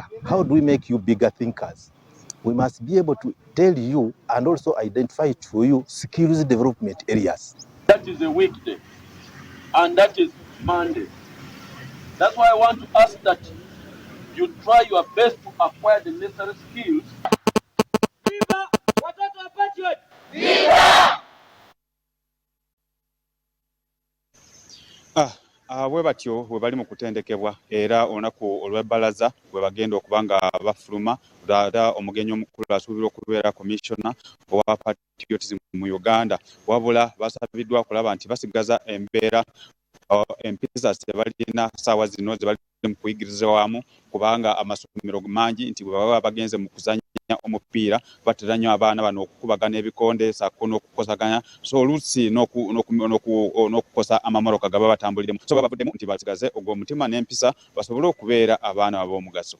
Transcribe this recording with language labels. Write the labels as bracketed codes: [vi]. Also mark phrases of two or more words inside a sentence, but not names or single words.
[en] How do we make you bigger thinkers? We must be able to tell you and also identify for you skills development areas. That is a weekday, and that is Monday. That's why I want to ask that you try your best to acquire the necessary skills. [sw] Viva watoto wa patriot, viva. [lg] Bwe batyo bwe bali mu kutendekebwa era olunaku olw'ebbalaza bwe bagenda okuba nga bafuluma dada omugenyi omukulu asuubirwa okubeera commissioner owa patriotism mu Uganda wabula basabiddwa kulaba nti basigaza embeera empisa ze balina ssaawa zino ze bali mu kuyigiriza wamu kubanga amasomero mangi nti bwe baba bagenze mu kuzanya omupiira batera nnyo abaana bano okukubagana ebikonde ssaako n'okukosaganya so oluusi n'okukosa amamoroka gaba batambuliremu so babavuddemu nti basigaze ogw'omutima n'empisa basobole okubeera abaana ab'omugaso.